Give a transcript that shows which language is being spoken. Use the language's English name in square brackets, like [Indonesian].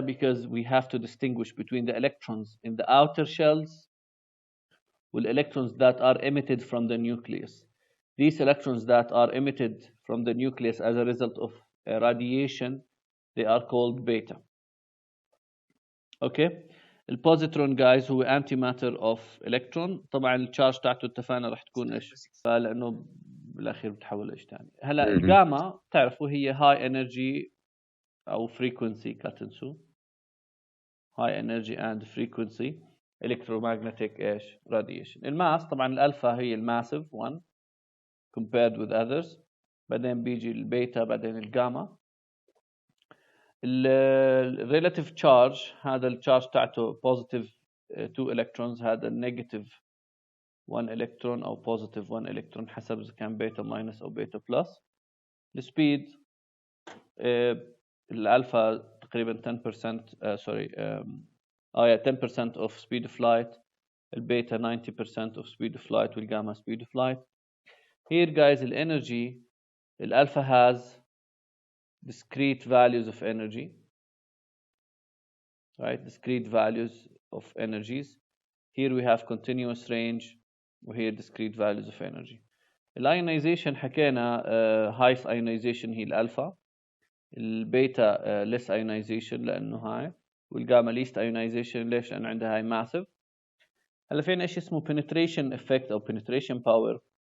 [English] Because we have to distinguish between the electrons in the outer shells with electrons that are emitted from the nucleus. These electrons that are emitted from the nucleus as a result of radiation, they are called beta. Okay. [Arabic] البوزيترون جايز هو انتي ماتر اوف الكترون. طبعا التشارج تاعته اتفقنا راح تكون ايش؟ فلانه بالاخير بتحول ايش ثاني. هلا الجاما بتعرفوا هي هاي انرجي او فريكونسي، لا تنسوا هاي انرجي اند فريكونسي الكترومagnetic ايش؟ راديشن. الماس طبعا الالفا هي الماسيف 1 [English] compared with others، [Arabic] بعدين بيجي البيتا، بعدين الجاما. الريلاتيف تشارج هذا التشارج تاعته بوزيتيف 2 الكترونز، هذا النيجاتيف 1 الكترون او بوزيتيف 1 الكترون حسب اذا كان بيتا ماينس او بيتا بلس. السبيد الالفا تقريبا 10% سوري 10% [English] of speed of light، [Arabic] البيتا 90% of [English] speed of light، [Arabic] والجاما speed of light. [English] Here guys الانرجي الالفا has discrete values of energy, right? Discrete values of energies. Here we have continuous range, [Arabic] وهي [English] discrete values of energy. [Arabic] Ionization حكينا [English] highest ionization [Arabic] هي الألفا، البيتا [English] less ionization [Arabic] لأنه هاي، والجاما [English] least ionization [Arabic] ليش؟ لأنه عندها هاي massive. هلا فينا إيش اسمه penetration effect أو penetration power.